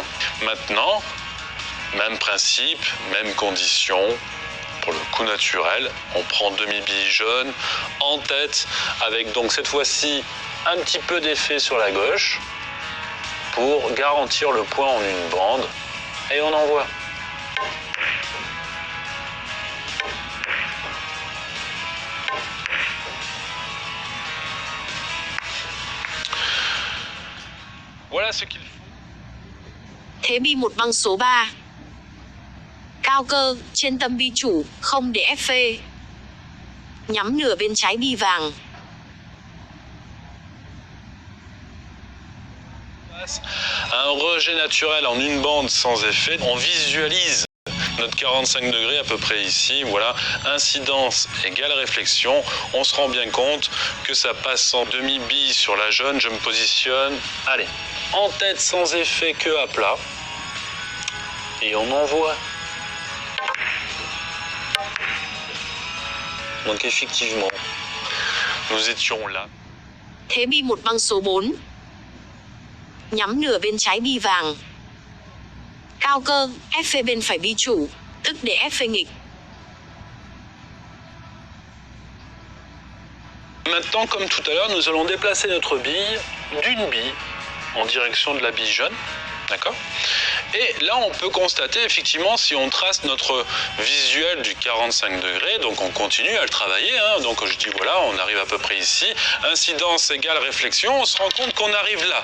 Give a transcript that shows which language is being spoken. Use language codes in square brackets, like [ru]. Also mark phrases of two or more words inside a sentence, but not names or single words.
[fr] Maintenant, même principe, même condition, pour le coup naturel, on prend demi-bille jaune en tête, avec donc cette fois-ci un petit peu d'effet sur la gauche, pour garantir le point en une bande, et on envoie. Voilà ce qu'il faut. [vi] Thế bi một băng số 3. Cao cơ, trên tâm bi chủ, không để F. Nhắm nửa bên trái bi vàng. [fr] Un rejet naturel en une bande sans effet. On visualise notre 45 degrés à peu près ici. Voilà, incidence égale réflexion. On se rend bien compte que ça passe en demi-bille sur la jaune. Je me positionne. Allez. En tête sans effet, queue à plat, et on envoie. Donc effectivement, nous étions là. [vi] Thế bi một băng số 4. Nhắm nửa bên trái bi vàng. Cao cơ, F bên phải bi chủ, tức để F nghịch. [fr] Maintenant, comme tout à l'heure, nous allons déplacer notre bille d'une bille en direction de la bille jaune. D'accord? Et là, on peut constater, effectivement, si on trace notre visuel du 45 degrés, donc on continue à le travailler, hein, donc je dis, voilà, on arrive à peu près ici, incidence égale réflexion, on se rend compte qu'on arrive là.